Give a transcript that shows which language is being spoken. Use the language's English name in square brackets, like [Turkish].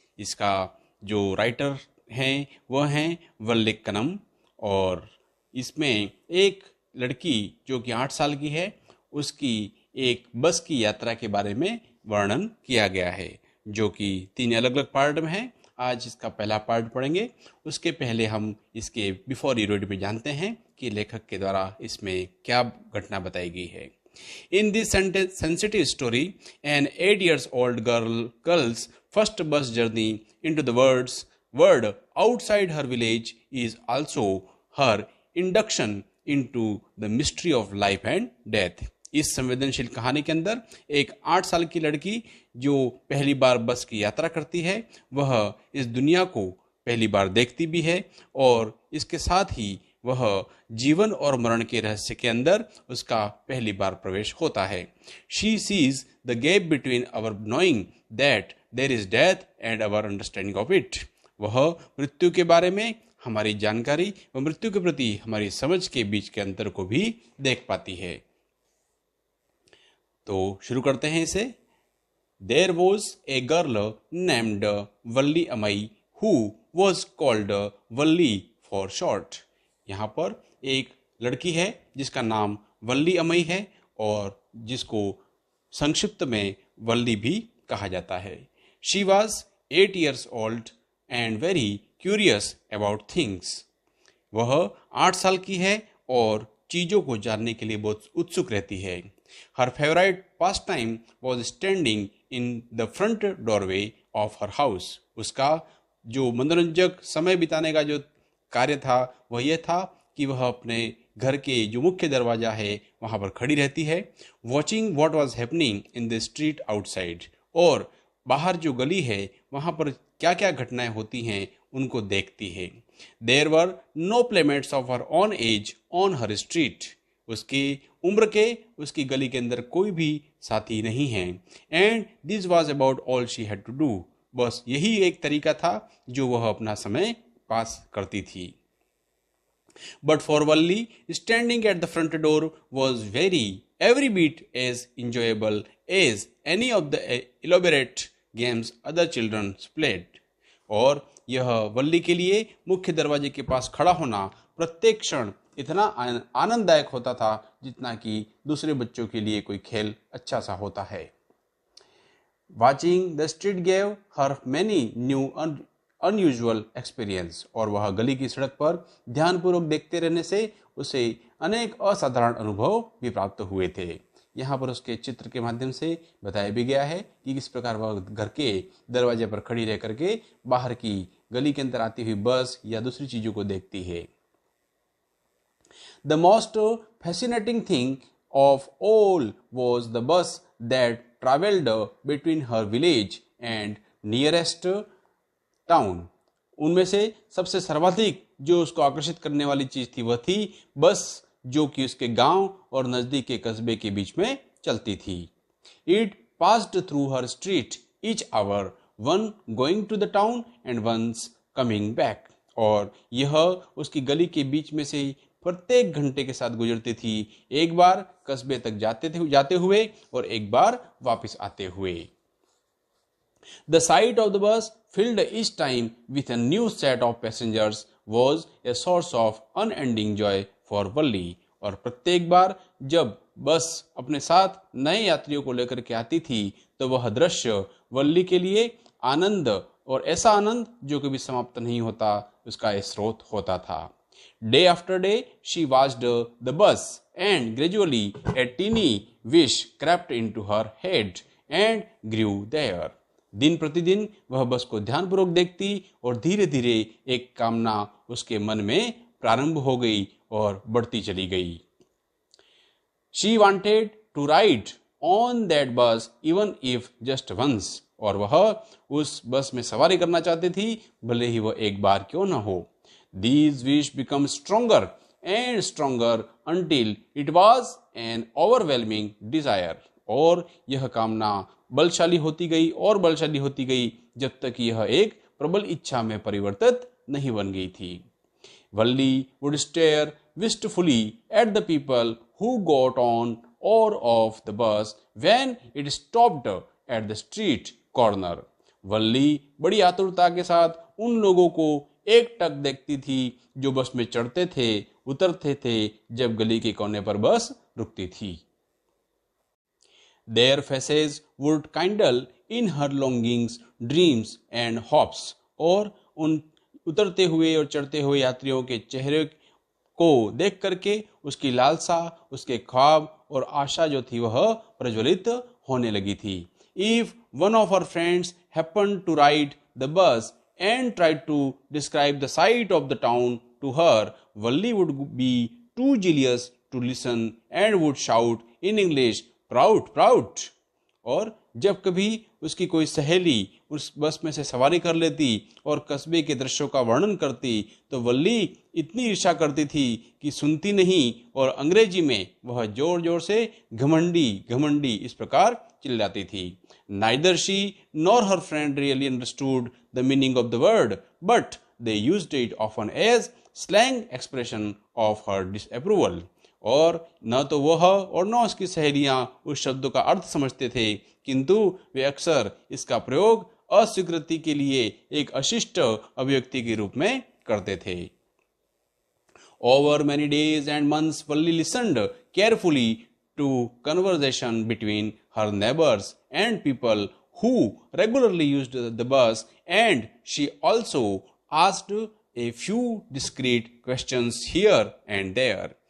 [Hindi] इसका जो राइटर हैं वह हैं वल्लिक्कनम, और इसमें एक लड़की जो कि 8 साल की है उसकी एक बस की यात्रा के बारे में वर्णन किया गया है, जो कि 3 अलग अलग पार्ट में है। आज इसका पहला पार्ट पढ़ेंगे। उसके पहले हम इसके [English] before you read [Hindi] में जानते हैं कि लेखक के द्वारा इसमें क्या घटना बताई गई है। [English] In this sensitive story, an 8 years old girl's first bus journey into the world outside her village is also her induction into the mystery of life and death. [Hindi] इस संवेदनशील कहानी के अंदर एक 8 साल की लड़की जो पहली बार बस की यात्रा करती है, वह इस दुनिया को पहली बार देखती भी है, और इसके साथ ही वह जीवन और मरण के रहस्य के अंदर उसका पहली बार प्रवेश होता है। [English] She sees the gap between our knowing that there is death and our understanding of it. [Hindi] वह मृत्यु के बारे में हमारी जानकारी व मृत्यु के प्रति हमारी समझ के बीच के अंतर को भी देख पाती है। तो शुरू करते हैं इसे। [English] There was a girl named Valliammai who was called Valli for short. [Hindi] यहाँ पर एक लड़की है जिसका नाम वल्ली अमई है और जिसको संक्षिप्त में वल्ली भी कहा जाता है। [English] She was 8 years old and very curious about things. [Hindi] वह 8 साल की है और चीज़ों को जानने के लिए बहुत उत्सुक रहती है। [English] Her favorite pastime was standing in the front doorway of her house. [Hindi] उसका जो मनोरंजक समय बिताने का जो कार्य था वह यह था कि वह अपने घर के जो मुख्य दरवाजा है वहाँ पर खड़ी रहती है, [English] watching what was happening in the street outside. [Hindi] और बाहर जो गली है वहाँ पर क्या क्या घटनाएं होती हैं उनको देखती है। [English] There were no playmates of her own age on her street. [Hindi] उसकी उम्र के उसकी गली के अंदर कोई भी साथी नहीं है। [English] And this was about all she had to do. [Hindi] बस यही एक तरीका था जो वह अपना समय पास करती थी। [English] But for Valli, standing at the front door was every bit as enjoyable as any of the elaborate games other children played. [Hindi] और यह वल्ली के लिए मुख्य दरवाजे के पास खड़ा होना प्रत्येक क्षण इतना आनंददायक होता था जितना कि दूसरे बच्चों के लिए कोई खेल अच्छा सा होता है। [English] Watching the street gave her many new unusual experience. [Hindi] और वह गली की सड़क पर ध्यानपूर्वक देखते रहने से उसे अनेक असाधारण अनुभव भी प्राप्त हुए थे। यहाँ पर उसके चित्र के माध्यम से बताया भी गया है कि किस प्रकार वह घर के दरवाजे पर खड़ी रह करके बाहर की गली के अंदर आती हुई बस या दूसरी चीजों को देखती है। [English] The most fascinating thing of all was the bus that traveled between her village and nearest town. [Hindi] उनमें से सबसे सर्वाधिक जो उसको आकर्षित करने वाली चीज थी वह थी बस जो कि उसके गांव और नजदीक के कस्बे के बीच में चलती थी। [English] It passed through her street each hour, one going to the town and once coming back. [Hindi] और यह उसकी गली के बीच में से प्रत्येक घंटे के साथ गुजरती थी, एक बार कस्बे तक जाते हुए और एक बार वापस आते हुए। [English] The sight of the bus filled each time with a new set of passengers was a source of unending joy for Valli. [Hindi] और प्रत्येक बार जब बस अपने साथ नए यात्रियों को लेकर के आती थी तो वह दृश्य वल्ली के लिए आनंद, और ऐसा आनंद जो कभी समाप्त नहीं होता, उसका एक स्रोत होता था। [English] Day after day, she watched the bus, and gradually a teeny wish crept into her head and grew there. [Hindi] दिन प्रतिदिन वह बस को ध्यानपूर्वक देखती और धीरे धीरे एक कामना उसके मन में प्रारंभ हो गई और बढ़ती चली गई। [English] She wanted to ride on that bus even if just once. [Hindi] और वह उस बस में सवारी करना चाहती थी, भले ही वह एक बार क्यों न हो। [English] These wish become stronger and stronger until it was an overwhelming desire. [Hindi] और यह कामना बलशाली होती गई और बलशाली होती गई जब तक यह एक प्रबल इच्छा में परिवर्तित नहीं बन गई थी। [English] Valli would stare wistfully at the people who got on or off the bus when it stopped at the street corner. [Hindi] वल्ली बड़ी आतुरता के साथ उन लोगों को एक टक देखती थी जो बस में चढ़ते थे उतरते थे जब गली के कोने पर बस रुकती थी. [English] Their faces would kindle in her longings, dreams and hopes. [Hindi] और उन उतरते हुए और चढ़ते हुए यात्रियों के चेहरे को देख करके उसकी लालसा, उसके ख्वाब और आशा जो थी वह प्रज्वलित होने लगी थी. [English] If one of her friends happened to ride the bus and tried to describe the sight of the town to her, Valli would be too jealous to listen and would shout in English, "Proud, proud!" [Hindi] और जब कभी उसकी कोई सहेली उस बस में से सवारी कर लेती और कस्बे के दृश्यों का वर्णन करती तो वल्ली इतनी ईर्ष्या करती थी कि सुनती नहीं और अंग्रेजी में वह जोर जोर से घमंडी घमंडी इस प्रकार चिल्लाती थी. [English] Neither she nor her friend really understood the meaning of the word, but they used it often as slang expression of her disapproval. [Hindi] और न तो वह और न उसकी सहेलियां उस शब्दों का अर्थ समझते थे, किंतु वे अक्सर इसका प्रयोग अस्वीकृति के लिए एक अशिष्ट अभिव्यक्ति के रूप में करते थे. [English] Over many days and months, Valli listened carefully to conversation between her neighbors and people who regularly used the bus, and she also asked a few discreet questions here and there.